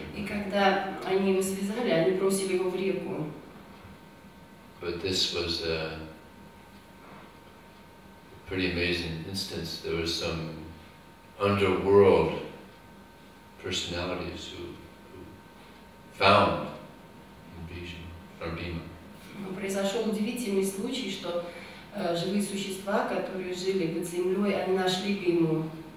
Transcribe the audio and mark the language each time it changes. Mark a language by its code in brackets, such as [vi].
[ru] И когда они его связали, они бросили его в реку. [en] But this was a pretty amazing instance. There was some underworld personalities who found Bhima. [ru] Произошел удивительный случай, что живые существа, которые жили под землей, они нашли Биму.